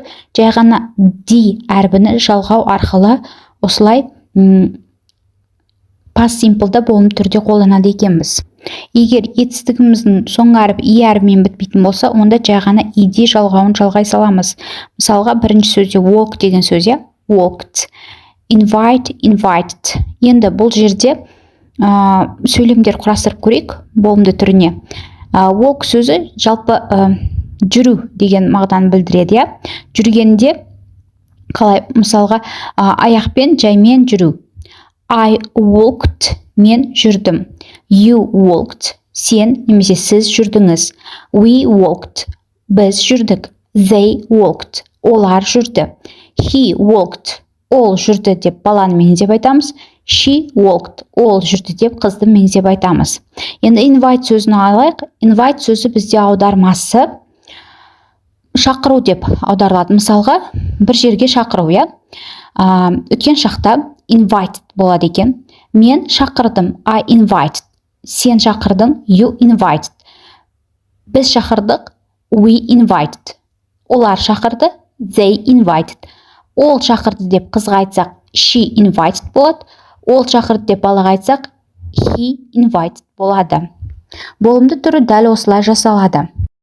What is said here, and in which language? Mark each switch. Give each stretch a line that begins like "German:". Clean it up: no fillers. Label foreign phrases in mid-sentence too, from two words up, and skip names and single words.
Kazakh: Жай ғана ди әрбіні жалғау арқылы осылай
English: past simple'да
Kazakh: болым түрде қолданады екенбіз. Егер етістігіміздің соңғы әріп и әрбімен бітпейтін болса, онда жай ғана иде жалғауын жалғай саламыз. Мысалға, бірінші сөзде walk деген сөз,
English: walked, invite, invited.
Kazakh: Енді бұл жерде сөйлемдер құрастырып көрейік болымды түріне. Walk сөзі жалпы жүру деген мағынаны білдіреді, жүргенде қалай, мысалға, аяқпен жаймен жүру.
English: I walked,
Kazakh: мен жүрдім.
English: You walked,
Kazakh: сен немесе сіз жүрдіңіз.
English: We walked,
Kazakh: біз жүрдік.
English: They walked,
Kazakh: олар жүрді.
English: He walked,
Kazakh: ол жүрді деп баланы меңзеп айтамыз.
English: She walked,
Kazakh: ол жүрді деп қызды меңзеп айтамыз. Енді invite сөзін алайық. Invite сөзі бізде аудармасы шақыру деп аударылады. Мысалға, бір жерге шақыру, өткен шақта invited болады екен. Мен шақырдым,
English: I invited.
Kazakh: Сен шақырдың,
English: you invited.
Kazakh: Біз шақырдық,
English: we invited.
Kazakh: Олар шақырды,
English: they invited.
Kazakh: Ол шақырды деп қызға айтсақ,
English: she invited
Kazakh: болады. Ол шақырды деп балаға айтсақ,
English: he invited болады.
Kazakh: Болымды түрі дәл осылай жасалады.